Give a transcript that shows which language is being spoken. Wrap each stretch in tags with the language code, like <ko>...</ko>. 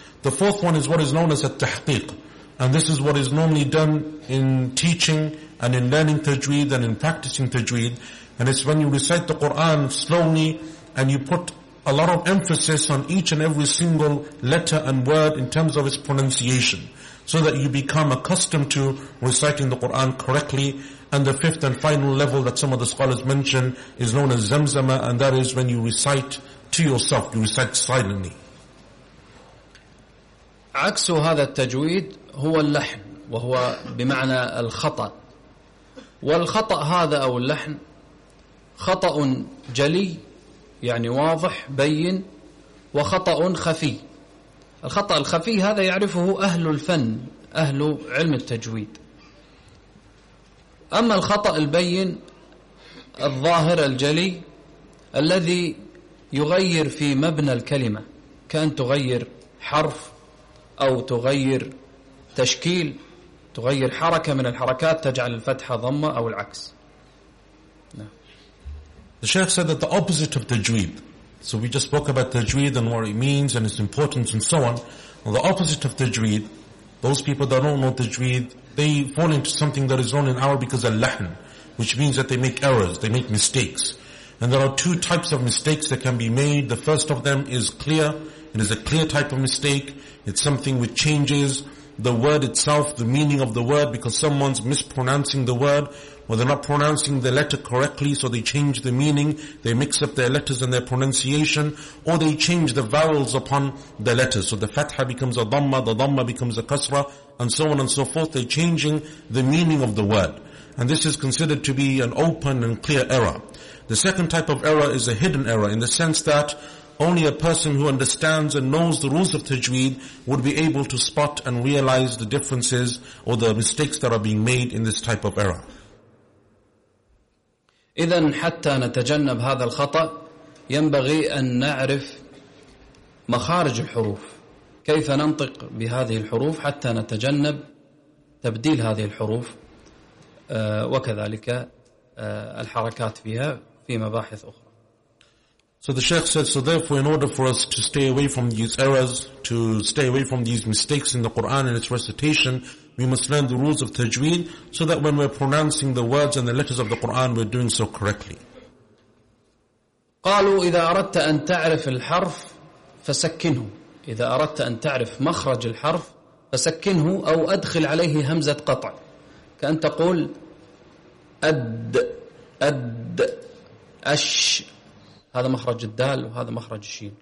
<en>The fourth one is what is known as at-tahqiq, and this is what is normally done in teaching and in learning tajweed and in practicing tajweed, and it's when you recite the Quran slowly and you put a lot of emphasis on each and every single letter and word in terms of its pronunciation, so that you become accustomed to reciting the Quran correctly. And the fifth and final level that some of the scholars mention is known as zamzama, and that is when you recite to yourself, you recite silently.</en> <ar>عكس هذا التجويد هو اللحن وهو بمعنى الخطأ والخطأ هذا أو اللحن خطأ جلي يعني واضح بين وخطأ خفي الخطأ الخفي هذا يعرفه أهل الفن أهل علم التجويد أما الخطأ البين الظاهر الجلي الذي يغير في مبنى الكلمة كأن تغير حرف أو تغير تشكيل تغير حركة من الحركات تجعل الفتحة ضمة أو العكس.</ar> <en>The Sheikh said that the opposite of tajweed, so we just spoke about tajweed and what it means and its importance and so on. Well, the opposite of tajweed, those people that don't know tajweed, they fall into something that is known in Arabic as al-lahn, which means that they make errors, they make mistakes. And there are two types of mistakes that can be made. The first of them is clear. It is a clear type of mistake. It's something which changes the word itself, the meaning of the word, because someone's mispronouncing the word. Or they're not pronouncing the letter correctly, so they change the meaning, they mix up their letters and their pronunciation, or they change the vowels upon the letters. So the fatha becomes a dhamma, the dhamma becomes a kasra, and so on and so forth. They're changing the meaning of the word. And this is considered to be an open and clear error. The second type of error is a hidden error, in the sense that only a person who understands and knows the rules of Tajweed would be able to spot and realize the differences or the mistakes that are being made in this type of error.</en> <ar>إذن حتى نتجنب هذا الخطأ ينبغي أن نعرف مخارج الحروف كيف ننطق بهذه الحروف حتى نتجنب تبديل هذه الحروف وكذلك الحركات فيها في مباحث أخرى.</ar> <en>So the Sheikh said, so therefore in order for us to stay away from these errors, to stay away from these mistakes in the Quran and its recitation, we must learn the rules of Tajweed so that when we're pronouncing the words and the letters of the Quran, we're doing so correctly.</en> <ar>قالوا إذا أردت أن تعرف الحرف فسكنه. إذا أردت أن تعرف مخرج الحرف فسكنه أو أدخل عليه همزة قطع. كأن تقول أد أد أش هذا مخرج الدال وهذا مخرج الشين.</ar>